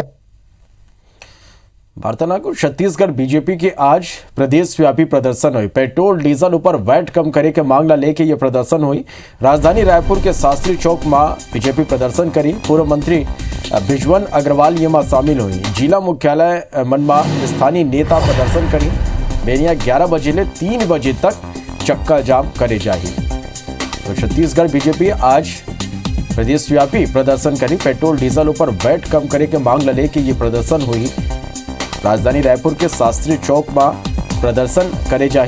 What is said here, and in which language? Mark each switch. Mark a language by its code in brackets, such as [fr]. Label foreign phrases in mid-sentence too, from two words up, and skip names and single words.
[hne] वार्तालाप छत्तीसगढ़ बीजेपी के आज प्रदेश व्यापी प्रदर्शन हुई। पेट्रोल डीजल ऊपर वैट कम करे के मांग लेके ये प्रदर्शन हुई। राजधानी रायपुर के शास्त्री चौक में बीजेपी प्रदर्शन करी। पूर्व मंत्री बिजवन अग्रवाल ये में शामिल हुई। जिला मुख्यालय मनमा स्थानीय नेता प्रदर्शन करी। बेनिया 11 बजे ले 3 बजे तक चक्का जाम करे जाही। तो छत्तीसगढ़ बीजेपी आज प्रदेश व्यापी प्रदर्शन करी। पेट्रोल डीजल ऊपर वैट कम करे के मांग लेके ये प्रदर्शन हुई। राजधानी रायपुर के शास्त्री चौक में प्रदर्शन करे जाही।